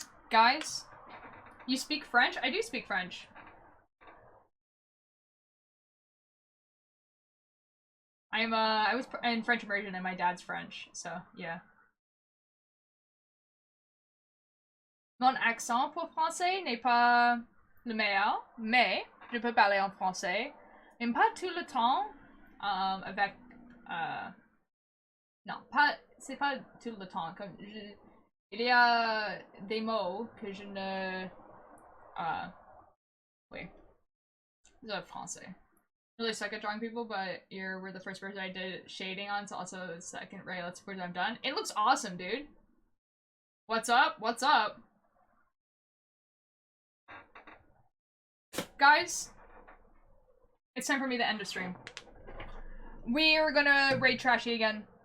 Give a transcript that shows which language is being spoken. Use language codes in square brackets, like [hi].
[en] Guys? You speak French? I do speak French. I was in French immersion and my dad's French, so yeah. [fr] Mon accent pour français n'est pas le meilleur, mais je peux parler en français. Mais pas tout le temps, avec, non, c'est pas tout le temps, comme il y a des mots que je ne, [en] wait, [fr] c'est français. [en] Really suck at drawing people, but you were the first person I did shading on, so also the second. Right, let's suppose I'm done. It looks awesome, dude. What's up? Guys, it's time for me to end the stream. We're gonna raid Trashy again.